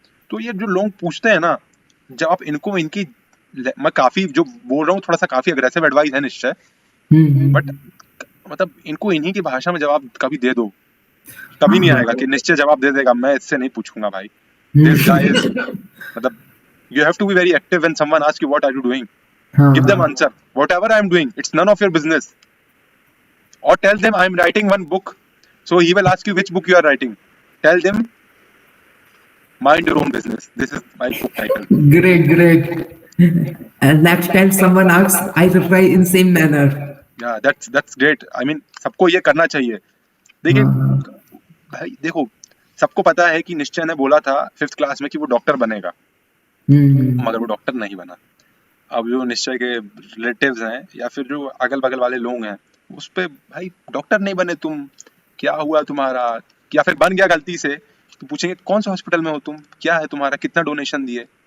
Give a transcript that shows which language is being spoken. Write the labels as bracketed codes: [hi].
[hi] तो ये जो लोग पूछते हैं ना, जब आप इनको इनकी, मैं काफी जो बोल रहा हूँ थोड़ा सा काफी अग्रेसिव एडवाइस है निश्चय, बट हम्म। मतलब इनको इन्हीं की भाषा में जवाब कभी दे दो, कभी हाँ नहीं हाँ। आएगा कि निश्चय जवाब दे देगा, मैं इससे नहीं पूछूंगा भाई। [en] This guy is, hmm. मतलब you have to be very active when someone asks you what are you doing. [hi] हाँ [en] Give them [hi] हाँ। [en] answer. Whatever I am doing, it's none of your business. Or tell them I am writing one book. So he will ask you which book you are writing. Tell them mind your own business. This is my book title. Great, great. And next time someone asks, I reply in same manner. Yeah, that's great. I mean [hi] सबको ये करना चाहिए। देखिए हाँ हाँ। भाई देखो, सबको पता है कि निश्चय ने बोला था 5th क्लास में कि वो डॉक्टर बनेगा, मगर वो डॉक्टर नहीं बना। अब जो निश्चय के रिलेटिव्स हैं या फिर जो अगल बगल वाले लोग हैं, उस पे भाई डॉक्टर नहीं बने तुम, क्या हुआ तुम्हारा, या फिर बन गया गलती से तो पूछेंगे कौन से हॉस्पिटल में हो तुम, क्या है तुम्हारा, कितना डोनेशन दिए।